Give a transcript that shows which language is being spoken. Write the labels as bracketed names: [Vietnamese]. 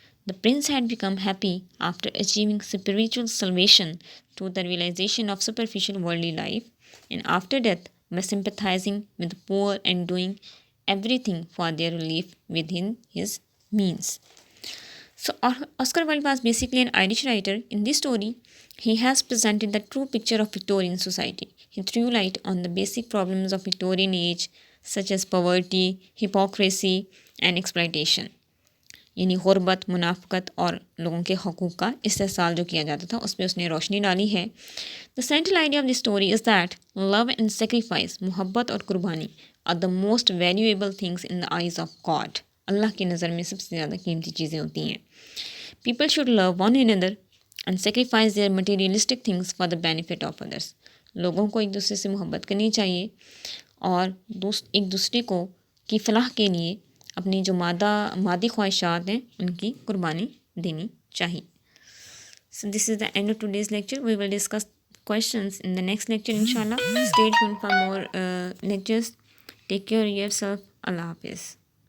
[English] The prince had become happy after achieving spiritual salvation through the realization of superficial worldly life, and after death by sympathizing with the poor and doing everything for their relief within his means. So Oscar Wilde was basically an Irish writer. In this story, he has presented the true picture of Victorian society. He threw light on the basic problems of Victorian age, such as poverty, hypocrisy, and exploitation. [Urdu] یعنی غربت، منافقت اور لوگوں کے حقوق کا استحصال جو کیا جاتا تھا، اس پہ اس نے روشنی ڈالی ہے۔ [English] The central idea of this story is that love and sacrifice، [Urdu] محبت اور قربانی، [English] are the most valuable things in the eyes of God. [Urdu] اللہ کی نظر میں سب سے زیادہ قیمتی چیزیں ہوتی ہیں۔ [English] People should love one another and sacrifice their materialistic things for the benefit of others. [Urdu] لوگوں کو ایک دوسرے سے محبت کرنی چاہیے اور ایک دوسرے کو کی فلاح کے لیے اپنی جو مادی خواہشات ہیں ان کی قربانی دینی چاہیے۔ [English] So this is the end of today's lecture. We will discuss questions in the next lecture inshallah. Stay tuned for more lectures. Take care of yourself. Allah Hafiz.